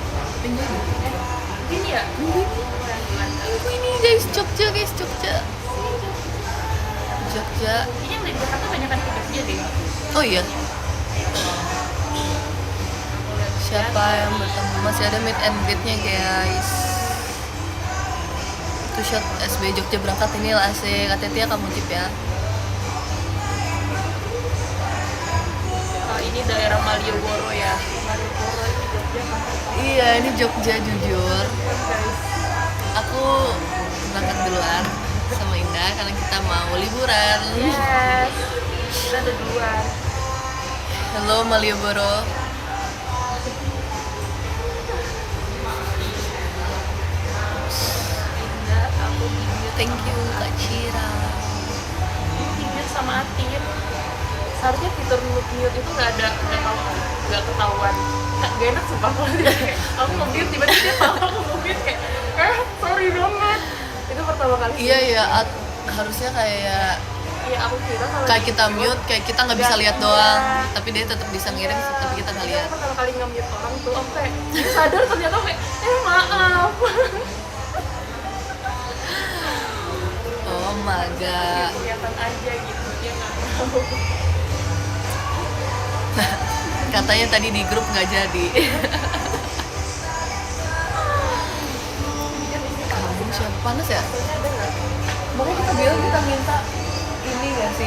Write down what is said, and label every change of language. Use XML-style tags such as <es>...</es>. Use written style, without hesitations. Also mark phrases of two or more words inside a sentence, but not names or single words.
<id>Minggu ini. Ini ya? Minggu ini. Minggu ini guys, Jogja guys, Jogja. Jogja. Ini yang dari Jakarta banyak kan ke Jogja deh. Oh iya. Siapa yang bertemu? Masih ada</id> <en>meet and greet-</en> <id>nya guys. Itu shot SB Jogja berangkat ini lah asik. Hati-hati ya kamu Cip ya. Oh, ini daerah Malioboro ya. Malioboro ini Jogja kan? Iya ini Jogja jujur. Guys. Aku berangkat duluan sama Indah karena kita mau liburan. Yes. Kita ada duluan. Halo Malioboro. Indah, aku bibir.</id> <en>Thank you</en> <id>Kak Cira. Bibir sama Atin. Seharusnya fitur mute itu nggak ketahuan. Gak enak sumpah kalau dia kayak aku nge-mute tiba-tiba dia tahu aku nge-mute kayak sorry banget. Itu pertama kali. Iya ya harusnya kayak Iya aku kira kalau kayak kita di- mute kayak kita nggak bisa lihat Iya. doang tapi dia tetap bisa ngirim tapi kita nggak Iya, lihat. aku pertama kali nge-mute orang tuh aku kayak sadar ternyata aku kayak maaf.</id> <en>Oh my god.</en> <id>Kelihatan aja gitu dia nggak tahu. Katanya tadi di grup nggak jadi. Kamu siapa panas ya? Ada nggak? Makanya kita bilang kita minta ini nggak sih?</id>